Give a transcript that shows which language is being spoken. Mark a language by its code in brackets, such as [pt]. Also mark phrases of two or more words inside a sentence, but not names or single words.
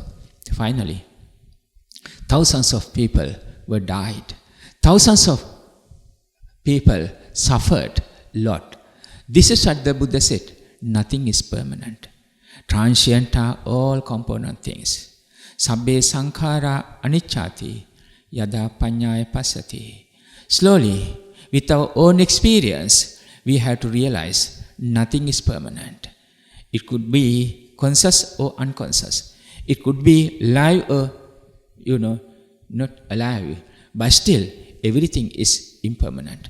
[en] Finally, thousands of people were died. Thousands of people suffered a lot. This is what the Buddha said. Nothing is permanent. Transient are all component things. [pi] Sabbe sankhara anicchati yada panyaya pasati. [en] Slowly, with our own experience, we have to realize nothing is permanent. It could be conscious or unconscious. It could be alive or, not alive. But still, everything is impermanent.